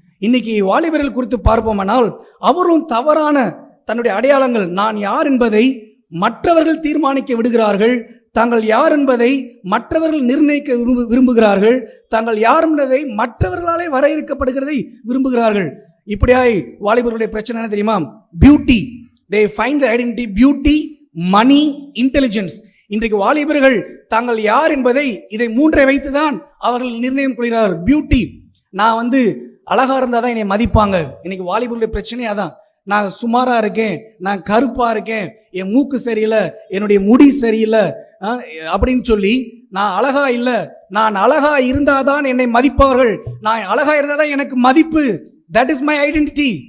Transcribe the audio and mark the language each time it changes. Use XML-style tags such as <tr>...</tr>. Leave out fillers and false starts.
<ta>இன்னைக்கு வாலிபர்கள் குறித்து பார்ப்போமானால் அவரும் தவறான தன்னுடைய அடையாளங்கள், நான் யார் என்பதை மற்றவர்கள் தீர்மானிக்க விடுகிறார்கள். தாங்கள் யார் என்பதை மற்றவர்கள் நிர்ணயிக்க விரும்புகிறார்கள். தாங்கள் யார் என்பதை மற்றவர்களாலே வரையறுக்கப்படுகிறதை விரும்புகிறார்கள். இப்படியாய் வாலிபர்களுடைய பிரச்சனை என்ன தெரியுமா?</ta> <en>Beauty. they find their identity, beauty, money, intelligence.</en> <ta>இன்றைக்கு வாலிபர்கள் தாங்கள் யார் என்பதை இதை 3 வைத்துதான் அவர்கள் நிர்ணயம் கொள்கிறார்கள். பியூட்டி, நான் அழகா இருந்தா தான் என்னை மதிப்பாங்க. இன்னைக்கு வாலிபர்களுடைய பிரச்சனையே அதான். நான் சுமாரா இருக்கேன், நான் கருப்பா இருக்கேன், என் மூக்கு சரியில்லை, என்னுடைய முடி சரியில்லை அப்படின்னு சொல்லி, நான் அழகா இல்லை, நான் அழகா இருந்தாதான் என்னை மதிப்பவர்கள், நான் அழகா இருந்தாதான் எனக்கு மதிப்பு.</ta> <en>That is my identity.</en>